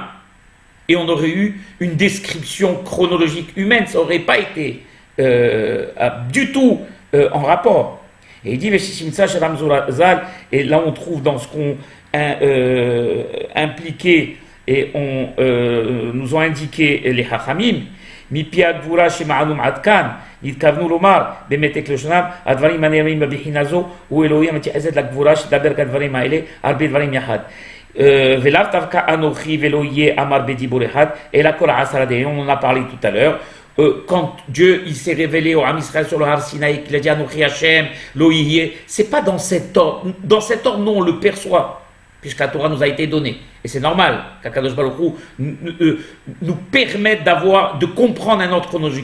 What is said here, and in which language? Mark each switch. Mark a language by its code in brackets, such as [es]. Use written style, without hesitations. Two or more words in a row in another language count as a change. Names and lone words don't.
[fr] Et on aurait eu une description chronologique humaine, ça n'aurait pas été du tout en rapport. Et il dit, et là on trouve dans ce qu'on impliqué et nous ont indiqué les Hachamim, [he] מפי הגבורה שמענו עד כאן, התכוונו לומר באמת כלשונם, הדברים הנאמרים בבחינה זו, הוא אלוהים המתייחסת לגבורה שתדבר כדברים האלה, הרבה דברים יחד. ולאו דווקא אנוכי ולא יהיה אמר בדיבור אחד, אלא כל עשרה דברים, [fr] on en a parlé tout à l'heure. Quand Dieu il s'est révélé au Ham Israël sur le Har Sinaï, qu'il a dit [he] אנוכי השם, לא יהיה, [fr] c'est pas dans cet ordre. Dans cet ordre, non, on le perçoit, puisque la Torah nous a été donnée. Et c'est normal qu'Akadosh Baruch Hu nous permette de comprendre un ordre chronologique.